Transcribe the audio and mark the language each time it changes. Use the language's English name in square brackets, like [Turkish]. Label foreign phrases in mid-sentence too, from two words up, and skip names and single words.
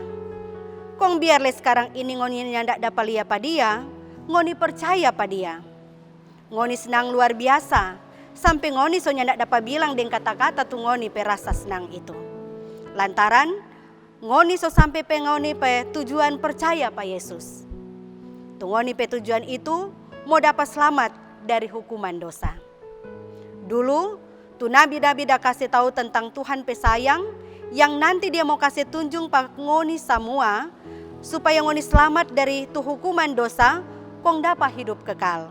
[North Moluccan Malay] Kong biarlah sekarang ini ngoni nyandak dapat lihat pa Dia, ngoni percaya pa Dia. Ngoni senang luar biasa, sampai ngoni so nyandak dapat bilang dengan kata-kata tu ngoni pe rasa senang itu. Lantaran ngoni so sampai pe ngoni pe tujuan percaya pa Yesus. Tu ngoni pe tujuan itu mau dapat selamat dari hukuman dosa. Dulu tu nabi-nabi dah kasih tahu tentang Tuhan pe sayang, yang nanti Dia mau kasih tunjung pa ngoni semua, supaya ngoni selamat dari tu hukuman dosa, kong dapat hidup kekal.